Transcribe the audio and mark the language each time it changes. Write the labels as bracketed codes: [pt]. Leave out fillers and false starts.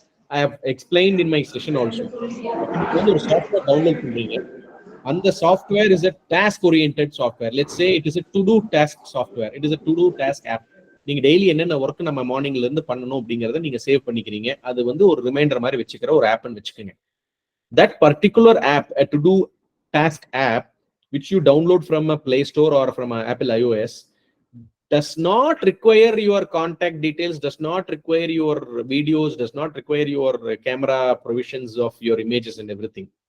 [en] I have explained in my session also. Software download and the software is a task-oriented software. Let's say it is a to-do task software. It is a to-do task app. [ta] நீங்க daily என்னென்ன work நம்ம மார்னிங்ல இருந்து பண்ணணும் அப்படிங்கறத நீங்க save பண்ணிக்கிறீங்க. அது வந்து ஒரு ரிமைண்டர் மாதிரி வச்சுக்கிற ஒரு ஆப்னு வச்சுக்கோங்க. [en] That particular app, a to-do task app, which you download from a Play Store or from a Apple iOS, does not require your contact details, does not require your videos, does not require your camera provisions of your images and everything.